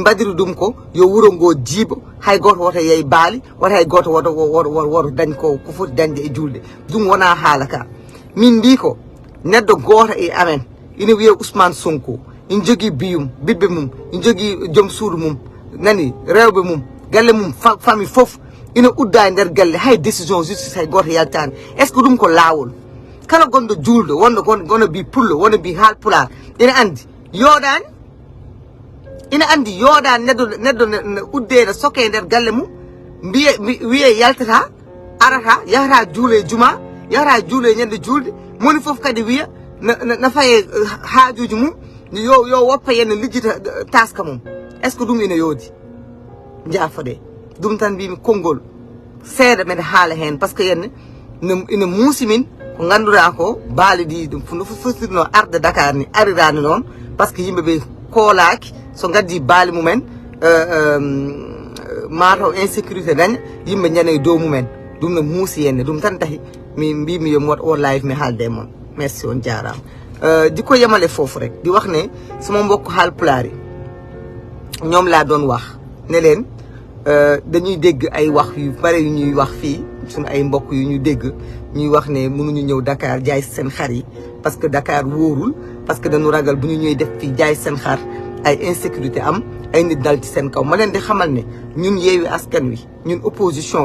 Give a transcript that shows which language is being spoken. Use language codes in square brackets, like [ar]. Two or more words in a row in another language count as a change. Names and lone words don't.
[ff] mbadiri ɗum ko yo wuro ngo jiibo hay goto woto yeey baali wata hay goto woto dañ ko foti dañde e julde ɗum wona haala ka min mbi ko neɗɗo goto e amen ina wiye Ousmane Sonko in jogui biyum ɓiɓɓe mum in jogui joom suudu mum nani rewɓe mum galle mum famille foof ina udda e nder galle hay [fr] décision justice [ff] hay goto yaltani [fr] est ce que [ff] ɗum ko lawol kala gonɗo julɗo wonɗo gono bi pullo wona bi haalpular ina andi yoɗani neɗɗo udde ne soke e nder galle mum wiye yaltata arata yahata juule juma yahata juule ñande julde moni foof kadi wiya na faye haajuji mum yo woppa yen lijjita taska mum [fr] est ce que [ff] ɗum ina yoodi jaafoɗe ɗum tan mbimi konngol seeɗa mbeɗa haala hen [fr] par ce que [ff] yenne ina muusi min ko ganduɗa ko baali ɗi ɗum no fottirno arde Dakar ni arirani noon [fr] par ce que [ff] yimɓeɓe koolaki so gaddi baali mumen mataw insécurité daña yimɓe ñana e dow mumen ɗum no muusi henne ɗum tan tahi mi mbimi yomi waɗ o live mi haalde e moon merci on jarama [wo] di ko yemale foofu rek di wax ne sama mbokk Haalpulaar yi ñoom laa doon wax ne leen dañuy dégg ay wax yu bare yu ñuy wax fii suñu ay mbokk yu ñu dégg ñuy wax ne mënuñu ñëw Dakar jaay seen xar yi parce que Dakar wóorul parce que dañu ragal bu ñu ñëwee def fii jaay seen xar ay insécurité am ay nit dal ci seen kaw ma leen di xamal ne ñun Yewwi Askan Wi ñun opposition